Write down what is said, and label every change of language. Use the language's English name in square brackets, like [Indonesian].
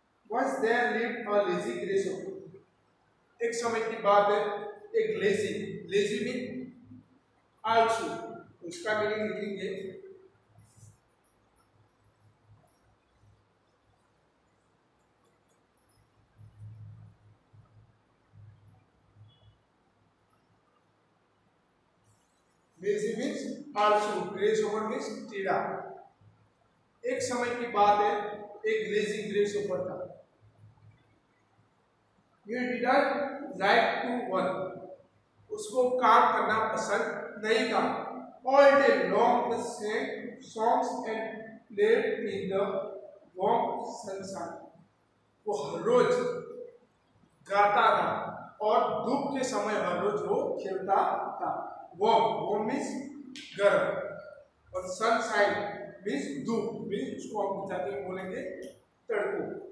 [English] Once there lived a lazy grasshopper. [Hindi] एक समय की बात है, एक लेजी मीन आलसू, उसका मीनिंग लिखेंगे। लेजी मीन्स आलसू, ग्रेसहोपर मीन्स टीडा। एक समय की बात है, एक लेजी ग्रेसहोपर था। [English] He did not like to work. [Hindi] उसको काम करना पसंद नहीं था। [English] All day long the sang songs and played in the warm sunshine. [Hindi] वो हर रोज गाता था और धूप के समय हर रोज वो खेलता था। warm मीन्स गर्म, और सनशाइन मीन्स धूप, मीन्स उसको हम गुजराती में बोलेंगे तड़को।